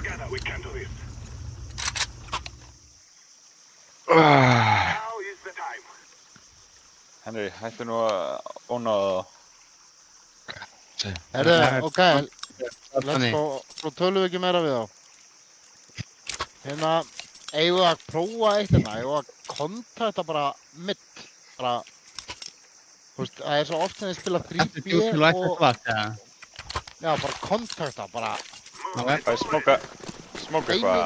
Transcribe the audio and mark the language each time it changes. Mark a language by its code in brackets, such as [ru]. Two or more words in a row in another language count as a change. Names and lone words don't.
[is] Henry, hættu nú að óna það. [en] Ok, let's go, [is] svo tölum við ekki meira við þá. Hérna, eigum við að prófa eitt hérna, eigum við að kontakta bara mitt, bara, þú veist, það svo oft sem þið spila 3B og... Já, bara kontakta, bara... Það er smóka eitthvað.